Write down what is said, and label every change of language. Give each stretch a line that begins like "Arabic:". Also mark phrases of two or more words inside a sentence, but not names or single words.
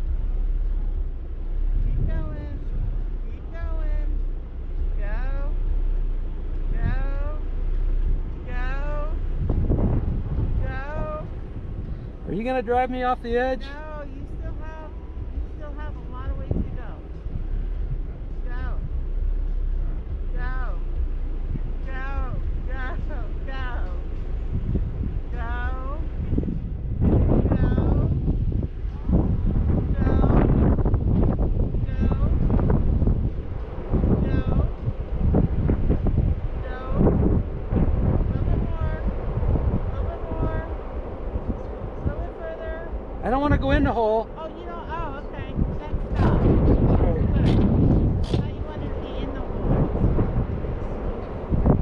English: Keep going. Keep going. Go. Go. Go. Go. Are you gonna drive me off the edge? No, you still have a lot of ways to go. Go. Go. Go. Go. Go. Go. Go. Go. Go. Go. Go. A little bit more. A little bit more. A little bit further. I don't want to go in the hole. Oh, you don't? Oh, okay. Then stop. Good. I thought you wanted to be in the hole.